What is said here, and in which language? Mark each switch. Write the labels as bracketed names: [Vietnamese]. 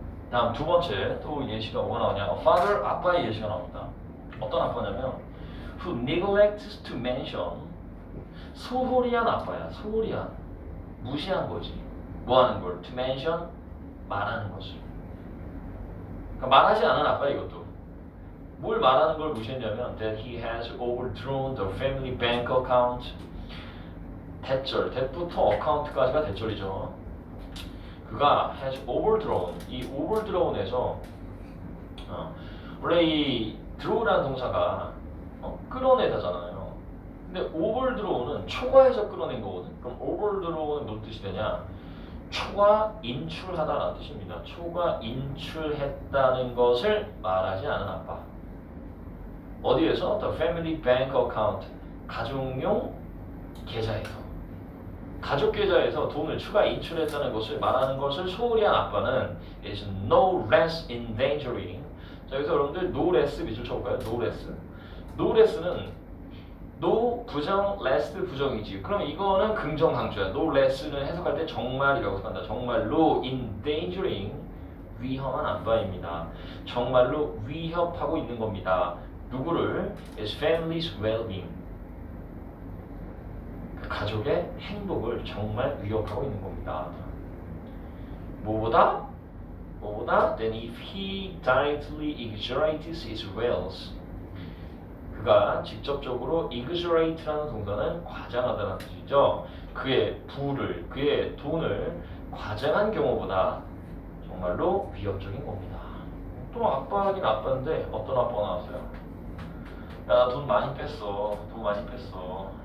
[Korean] 다음 두 번째 또 예시가 뭐가 나오냐? father, 아빠의 예시가 나옵니다. 어떤 아빠냐면 [English] who neglects to mention, [Korean] 소홀히 한 아빠야. 소홀히 한, 무시한 거지. 뭐 하는 걸? [English] to mention, [Korean] 말하는 거지. 그러니까 말하지 않은 아빠 이것도. 뭘 말하는 걸 무시했냐면 [English] that he has overdrawn the family bank account. [Korean] 대절, that부터 account까지가 대절이죠. 그가 [English] has overdrawn, [Korean] 이 overdrawn에서 원래 이 draw라는 동사가 끌어내다잖아요. 근데 overdraw는 초과해서 끌어낸 거거든. 그럼 overdraw는 무슨 뜻이 되냐? 초과 인출하다라는 뜻입니다. 초과 인출했다는 것을 말하지 않은 아빠. 어디에서? [English] The family bank account, [Korean] 가족용 계좌에서. 가족 계좌에서 돈을 추가 인출했다는 것을 말하는 것을 소홀히 한 아빠는 [English] is no less endangering. [Korean] 자, 여기서 여러분들 no less 밑줄 쳐볼까요? no less. no less는 no 부정, less 부정이지. 그럼 이거는 긍정 강조야. no less는 해석할 때 정말이라고 해석한다. 정말로 endangering 위험한 아빠입니다. 정말로 위협하고 있는 겁니다. 누구를? [English] is family's well-being. [Korean] 그 가족의 행복을 정말 위협하고 있는 겁니다. 뭐보다? [English] than if he directly exaggerates his wealth. [Korean] 그가 직접적으로 exaggerate라는 동사는 과장하다는 뜻이죠. 그의 부를, 그의 돈을 과장한 경우보다 정말로 위협적인 겁니다. 또 아빠긴 아빠인데 어떤 아빠가 나왔어요? 야, 나 돈 많이 뺐어.